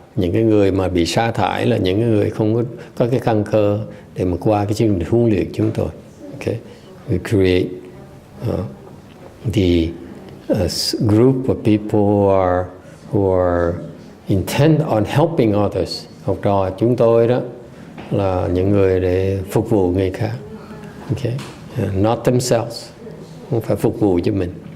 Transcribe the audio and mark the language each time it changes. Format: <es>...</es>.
<vi>Những cái người mà bị sa thải là những người không có cái căn cơ để mà qua cái chương trình huấn luyện chúng tôi.</vi> <en>Okay, we create the group of people who are intent on helping others.</en> <vi>Học trò chúng tôi đó là những người để phục vụ người khác.</vi> <en>Okay, not themselves,</en> <vi>không phải phục vụ cho mình.</vi>